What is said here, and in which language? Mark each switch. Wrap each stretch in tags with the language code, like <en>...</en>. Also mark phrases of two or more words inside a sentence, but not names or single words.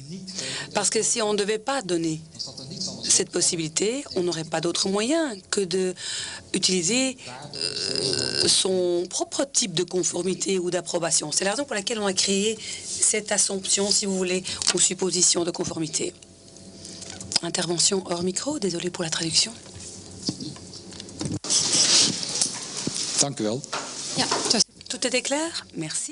<fr>Parce que si on ne devait pas donner cette possibilité, on n'aurait pas d'autre moyen que d'utiliser son propre type de conformité ou d'approbation. C'est la raison pour laquelle on a créé cette assumption, si vous voulez, ou supposition de conformité. Intervention hors micro, désolé pour la traduction.</fr> <nl>Dank u wel.</nl> <fr>Tout était clair? Merci.</fr>